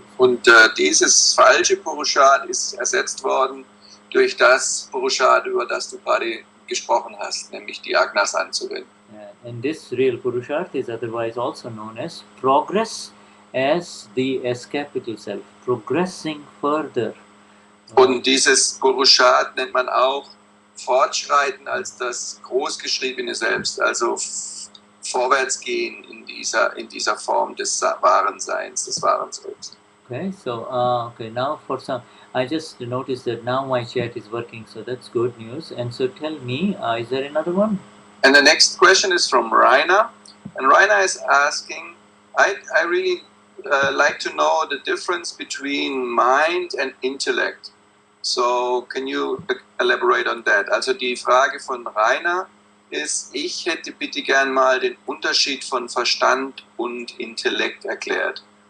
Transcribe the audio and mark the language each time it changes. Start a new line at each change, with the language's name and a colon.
German: Und dieses falsche Purusharth ist ersetzt worden durch das Purusharth, über das du gerade gesprochen hast, nämlich die Agnas anzuwenden.
English: And this real Purusharth is otherwise also known as progress as the S capital self, progressing further.
German: Und dieses Purusharth nennt man auch Fortschreiten als das großgeschriebene Selbst, also vorwärtsgehen in dieser Form des wahren Seins, des wahren Selbst.
English: Okay, so now for some, I just noticed that now my chat is working, so that's good news. And so tell me, is there another one? And the next question is from Rainer, and Rainer is asking, I really like to know the difference between mind and intellect. So can you elaborate on that?
German: Also die Frage von Rainer ist, ich hätte bitte gern mal den Unterschied von Verstand und Intellekt erklärt.